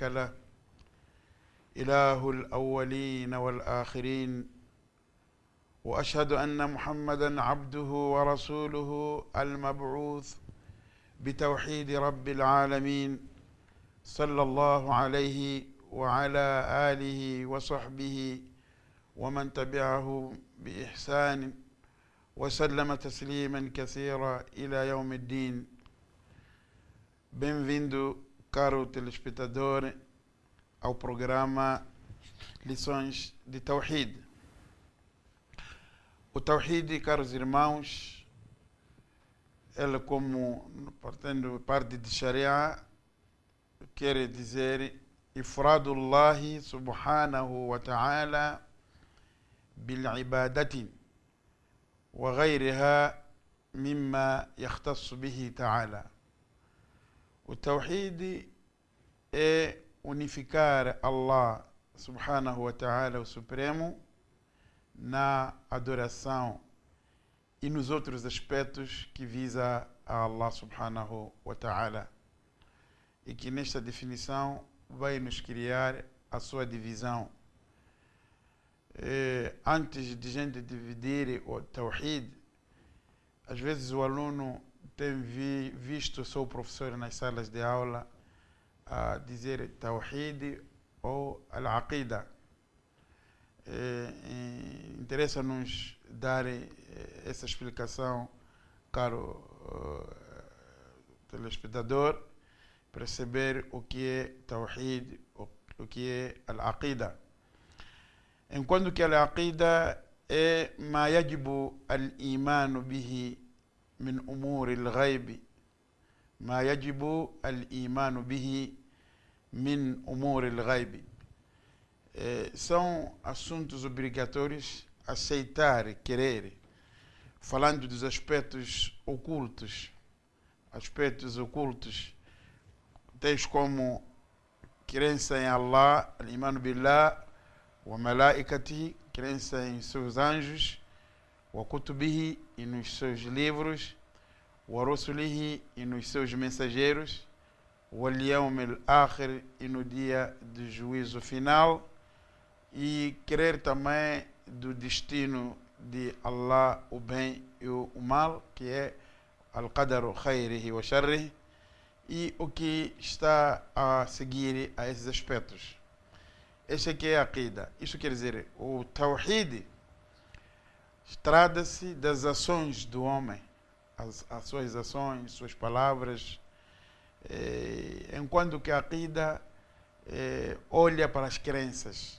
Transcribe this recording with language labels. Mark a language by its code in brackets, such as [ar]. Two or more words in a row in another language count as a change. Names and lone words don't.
[ar] له إله الأولين والآخرين وأشهد أن محمدا عبده ورسوله المبعوث بتوحيد رب العالمين صلى الله عليه وعلى آله وصحبه ومن تبعه بإحسان وسلم تسليما كثيرا إلى يوم الدين. [pt] Bem-vindo, caro telespectador, ao programa Lições de Tawhid. O Tawhid, caros irmãos, ele, como partendo parte de Sharia, quer dizer [ar] إفراد الله سبحانه وتعالى بالعبادة وغيرها مما يختص به تعالى. [pt] O Tawhid é unificar Allah [ar] سبحانه وتعالى, [pt] o Supremo, na adoração e nos outros aspectos que visa a Allah [ar] سبحانه وتعالى. [pt] E que nesta definição vai nos criar a sua divisão. Antes de gente dividir o Tawhid, às vezes o aluno tem visto o seu professor nas salas de aula a dizer Tawhid ou Al-Aqida. Interessa-nos dar essa explicação, caro telespectador, perceber o que é Tawhid, o que é Al-Aqida. Enquanto que Al-Aqida é [ar] ما يجب الإيمان به من أمور الغيب ما يجب الإيمان به من أمور الغيب. [pt] São assuntos obrigatórios aceitar, querer, falando dos aspectos ocultos, tais como crença em Allah, [ar] الإيمان بالله، و [pt] malaikatihi, crença em seus anjos, [ar] وكتبه, [pt] e nos seus livros, [ar] ورسله, [pt] e nos seus mensageiros, [ar] واليوم الآخر, [pt] e no dia do juízo final, e crer também do destino de Allah, o bem e o mal, que é [ar] القدر خيره وشره, [pt] e o que está a seguir a esses aspectos. Este aqui é a Aqida. Isso quer dizer, o Tawhid trata-se das ações do homem, as suas ações, suas palavras, enquanto que a Aqida olha para as crenças.